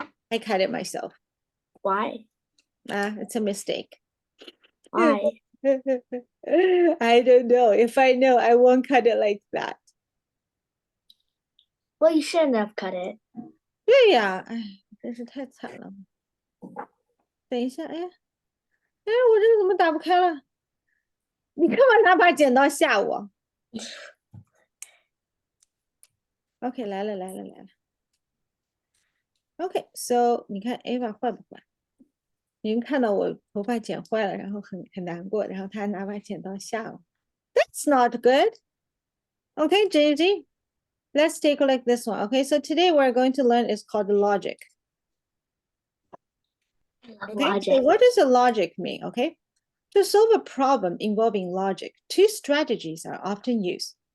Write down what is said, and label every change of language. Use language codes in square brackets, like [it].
[en] I cut it myself. Why? It's a mistake. Why? I don't know. If I know, I won't cut it like that. Well, you shouldn't have cut it. [zh] 对呀，哎，真是太惨了。等一下，哎呀，哎，我这个怎么打不开了？你干嘛拿把剪刀吓我？OK， 来了。 OK， so 你看 Ava 坏不坏？你们看到我头发剪坏了，然后很难过，然后他拿把剪刀吓我。 [en] That's not good. Okay, JG, let's take a look at this one. Okay, so today we're going to learn is called logic. Okay, Logic. so what does a logic mean? Okay, to solve a problem involving logic, 2 strategies are often used.